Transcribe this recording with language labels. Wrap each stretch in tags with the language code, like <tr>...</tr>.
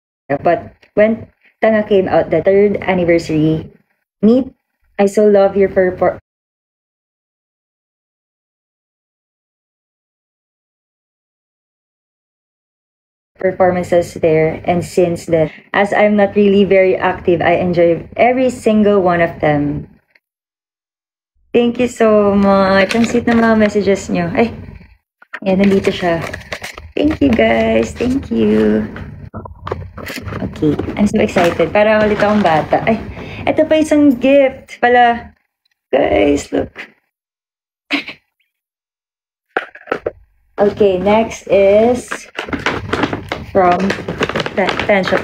<en>But when Tanga came out, the 3rd anniversary, Meet, I so love your performances there, and since then, as I'm not really very active, I enjoy every single one of them. Thank you so much.</en> <tl>Ang sweet na mga messages nyo. Ay, yan, nandito siya.</tl> <en>Thank you guys. Thank you. Okay, I'm so excited.</en> <tl>Para ulit akong bata. Ay, ito pa isang gift pala.</tl> <en>Guys, look. Okay, next is from Tan Shop.</en>